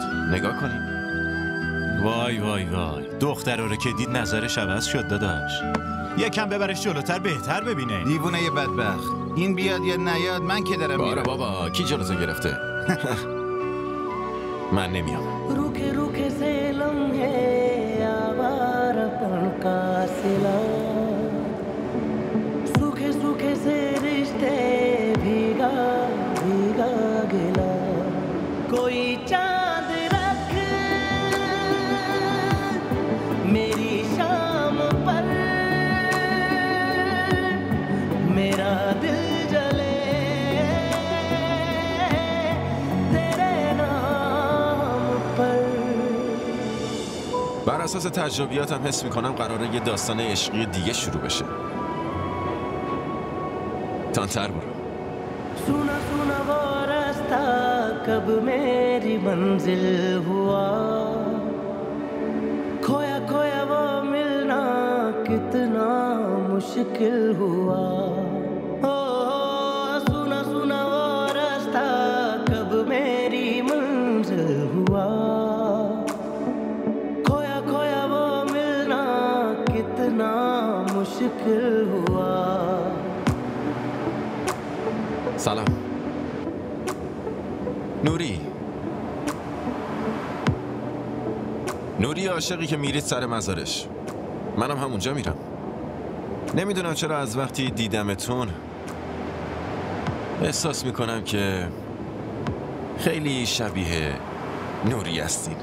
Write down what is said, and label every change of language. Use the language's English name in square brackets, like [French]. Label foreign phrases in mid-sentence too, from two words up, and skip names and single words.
[Persian] نگاه کنید. وای وای وای، دختره رو که دید نظرش عوض شد داداش. یکم ببرش جلوتر بهتر ببینه. دیوونه یه بدبخت. این بیاد یا نیاد من که دارم باره میرم. بابا کی جلوتو گرفته؟ من نمیام. [Hindi] रुके रुके से लम्हे आवारापन का सिला सूखे सूखे से रिश्ते भीगा भीगा गिला कोई चांद रख मेरी शाम पर मेरा दिल जले [Persian] بر اساس تجربیاتم حس میکنم قراره یه داستان عشقی دیگه شروع بشه. تانتر برو. [Hindi] सुना सुना वो रास्ता कब मेरी मंजिल हुआ खोया खोया वो मिलना कितना मुश्किल हुआ ओ सुना सुना वो रास्ता कब मेरी मंजिल हुआ खोया खोया वो मिलना कितना मुश्किल हुआ [Persian] سلام. نوری عاشقی که میرید سر مزارش. منم همونجا میرم. نمیدونم چرا از وقتی دیدمتون احساس میکنم که خیلی شبیه نوری هستین.